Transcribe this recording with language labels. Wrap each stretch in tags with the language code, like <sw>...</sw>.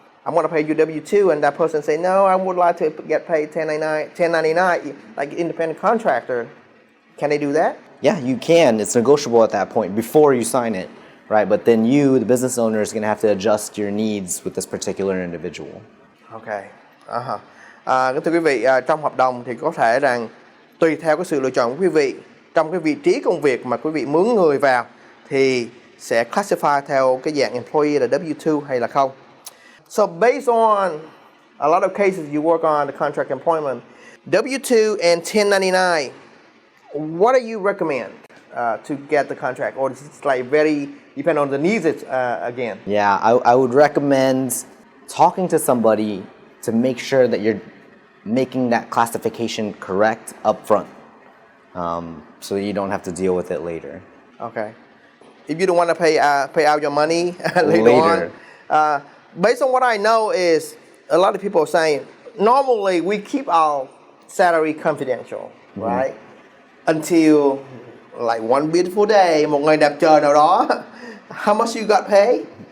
<en>I'm going to pay you W2, and that person say, no, I would like to get paid 1099, like independent contractor. Can they do that? Yeah, you can. It's negotiable at that point before you sign it, right? But then you, the business owner, is going to have to adjust your needs with this particular individual. Okay.</en> <vi>Thưa quý vị, trong hợp đồng thì có thể rằng tùy theo cái sự lựa chọn của quý vị trong cái vị trí công việc mà quý vị mướn người vào thì sẽ classify theo cái dạng employee là W2 hay là không.</vi> <en>So based on a lot of cases you work on the contract employment, W2 and 1099, what do you recommend to get the contract, or is it like very depend on the needs again? Yeah, I would recommend talking to somebody to make sure that you're making that classification correct up front, so that you don't have to deal with it later. Okay. if you don't want to pay out your money later Later. on. Based on what I know is a lot of people are saying normally we keep our salary confidential, right? Until like one beautiful day,</en> <vi>một ngày đẹp trời nào đó,</vi> <en>how much you got paid?</en>